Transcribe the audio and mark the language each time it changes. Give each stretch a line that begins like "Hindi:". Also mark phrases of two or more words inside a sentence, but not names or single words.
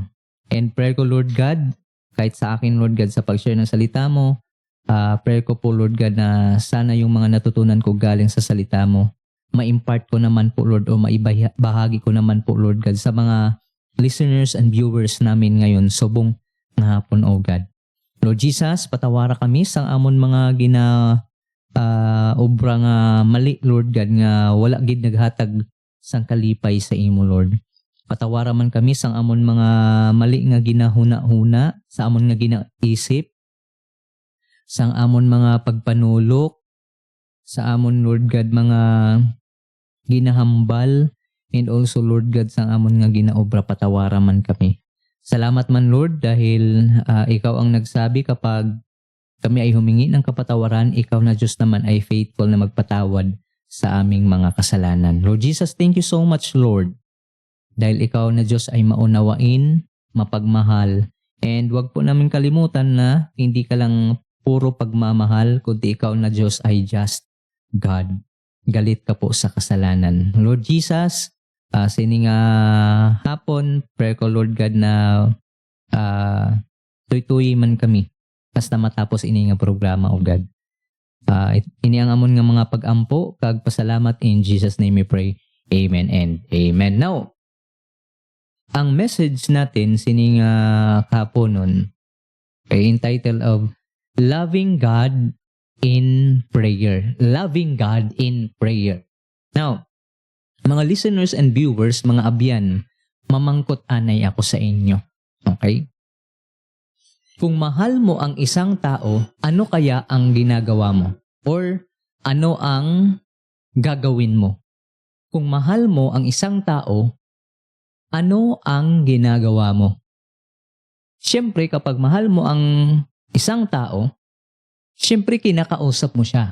Filipino: And prayer ko, Lord God, kahit sa akin, Lord God, sa pag-share ng salita mo, prayer ko po, Lord God, na sana yung mga natutunan ko galing sa salita mo, ma-impart ko naman po, Lord, o maibahagi ko naman po, Lord God, sa mga
English: listeners and viewers
Filipino: namin ngayon,
Hiligaynon: subong nga hapon, O God. Lord Jesus, patawara kami sa amon mga obra nga mali, Lord God, nga wala gid naghatag sang kalipay sa imo, Lord. Patawara man kami sang amon mga mali nga ginahuna-huna, sa amon nga ginaisip, sang amon mga pagpanulok, sa amon, Lord God, mga ginahambal,
English: and also, Lord God,
Hiligaynon: sang amon nga ginaobra, patawara man kami. Salamat man, Lord,
Filipino: dahil ikaw ang nagsabi kapag kami ay humingi ng kapatawaran, ikaw na Diyos naman ay faithful na magpatawad sa aming mga kasalanan. Lord Jesus,
English: thank you so much, Lord.
Filipino: Dahil ikaw na Diyos ay maunawain, mapagmahal. And wag po namin kalimutan na hindi ka lang puro pagmamahal, kundi ikaw na Diyos ay just God. Galit ka po sa kasalanan.
Hiligaynon: Lord Jesus, sining hapon, prayer ko, Lord God, na tuy-tuy man kami basta matapos ini nga programa, O God. Ini ang amon nga mga pag-ampo, kag pasalamat,
English: in Jesus' name we pray. Amen and amen. Now,
Filipino: ang message natin sining kaponon ay
English: entitled of
Filipino: Loving God in Prayer. Loving God in Prayer.
English: Now,
Hiligaynon: mga
English: listeners and viewers,
Hiligaynon: mga abyan, mamangkot anay ako sa inyo. Okay?
Filipino: Kung mahal mo ang isang tao, ano kaya ang ginagawa mo? Or ano ang gagawin mo? Kung mahal mo ang isang tao, ano ang ginagawa mo? Siyempre, kapag mahal mo ang isang tao, siyempre kinakausap mo siya.